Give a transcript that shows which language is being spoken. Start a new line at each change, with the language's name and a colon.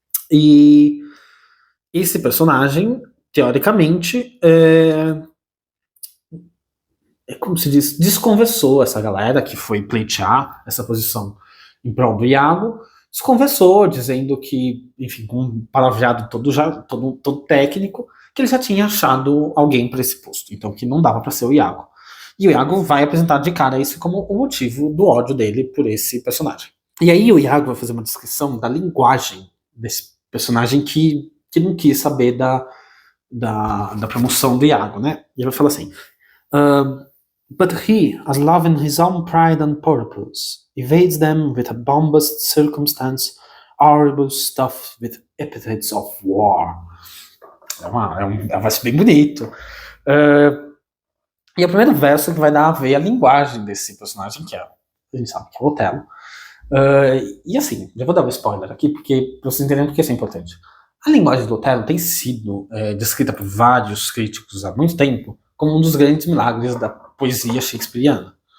Portuguese: E esse personagem, teoricamente, como se diz, desconversou essa galera que foi pleitear essa posição em prol do Iago, desconversou, dizendo que, enfim, com um palavreado todo técnico, que ele já tinha achado alguém para esse posto, então que não dava para ser o Iago. E o Iago vai apresentar de cara isso como o motivo do ódio dele por esse personagem. E aí o Iago vai fazer uma descrição da linguagem desse personagem que não quis saber da promoção do Iago, né? E ele vai falar assim,
English: but he, as loving his own pride and purpose, evades them with a bombast circumstance, horrible stuff with epithets of war.
Portuguese: É um verso bem bonito. E é o primeiro verso que vai dar a ver a linguagem desse personagem, que a gente sabe que é o Otelo. E assim, já vou dar um spoiler aqui, porque pra vocês entenderem porque isso é importante. A linguagem do Otelo tem sido descrita por vários críticos há muito tempo como um dos grandes milagres da poesia shakespeariana.